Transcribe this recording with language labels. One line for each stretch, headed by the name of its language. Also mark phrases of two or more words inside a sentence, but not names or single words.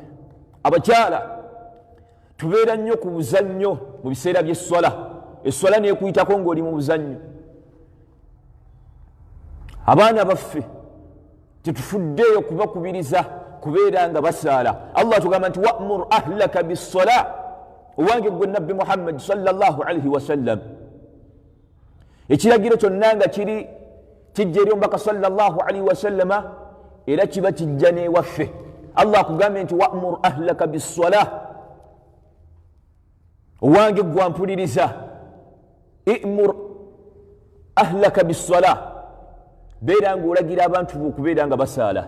Ganda: Abakyala tubeera nnyo ku buzannyo mu biseera by'esswala. Esswala neekuyitako ng'oli mu buzannyo. Abaana baffe tetufuddeeyo kubakubiriza kubeera nga basaala. Allah tugamba nti
Arabic: وأمر أهلك بالصلاة,
Ganda: owange gwe nabbi Muhammad
Arabic: صلى الله عليه وسلم.
Ganda: Ekiragiro kyonna nga kijja eri omubaka
Arabic: صلى الله عليه وسلم,
Ganda: era kiba kijja n'ewaffe. Allah akugambye nti
Arabic: وأمر أهلك بالصلاة,
Ganda: owange gwampuliriza,
Arabic: أمر أهلك بالصلاة,
Ganda: beera ng'olagira abantu bo okubeera nga basaala.